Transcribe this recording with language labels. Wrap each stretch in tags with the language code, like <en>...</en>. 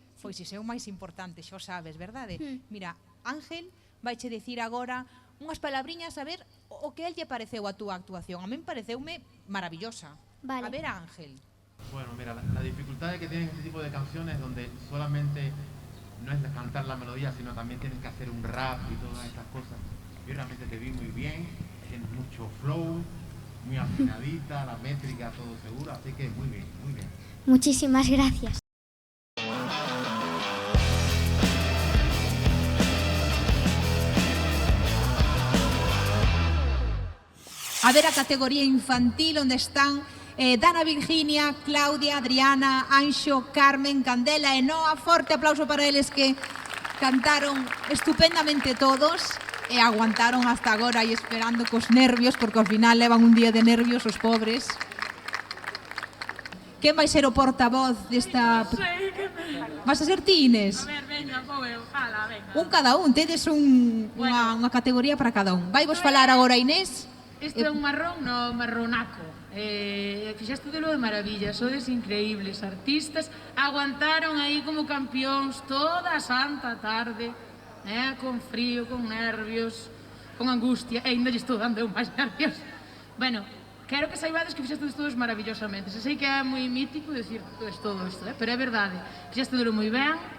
<gl>Pois iso é o máis importante, xo sabes, verdade? Mira, Ángel vaiche dicir agora unhas palabriñas a ver o que el lle pareceu a túa actuación. A min pareceume maravillosa. Vale. A ver, Ángel.</gl> <es>Bueno, mira, la dificultad que tienen este tipo de canciones donde solamente no es cantar la melodía, sino también tienes que hacer un rap y todas estas cosas. Yo realmente te vi muy bien, tienes mucho flow, muy afinadita, la métrica, todo seguro, así que muy bien, muy bien. Muchísimas gracias.</es> <gl>A ver a categoría infantil onde están Dana, Virginia, Claudia, Adriana, Anxo, Carmen, Candela e Noa. Forte aplauso para eles que cantaron estupendamente todos e aguantaron hasta agora e esperando cos nervios, porque ao final levan un día de nervios os pobres. Quen vai ser o portavoz desta... Vas a ser ti, Inés? A ver, veña, vou eu, fala, venga. Un cada un, tedes unha categoría para cada un. Vai vos falar agora, Inés? Isto é un marrón no marronaco. Fixaste de maravilla, sodes increíbles artistas, aguantaron aí como campións toda a santa tarde, con frío, con nervios, con angustia, e ainda lle estou dando eu máis nervios. Bueno, quero que saibades que fixaste todos maravillosamente. Se sei que é moi mítico decir todo isto, pero é verdade, fixaste moi ben.</gl>